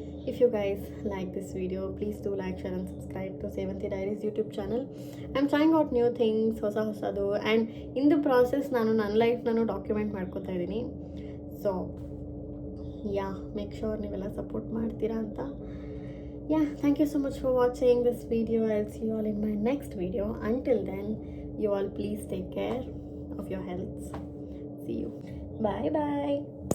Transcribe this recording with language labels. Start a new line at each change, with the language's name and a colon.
English: If you guys like this video, please do like, share and subscribe to Sevanthi Diaries YouTube channel. I'm trying out new things, ಹೊಸದು, and in the process
Kannada: ನಾನು ನನ್ನ ಲೈಫ್ನೂ document ಮಾಡ್ಕೋತಾ ಇದ್ದೀನಿ. So yeah, make sure ನೀವೆಲ್ಲ support ಮಾಡ್ತೀರಾ ಅಂತ.
English: Yeah, thank you so much for watching this video. I'll see you all in my next video. Until then, you all please take care of your health. See you. Bye.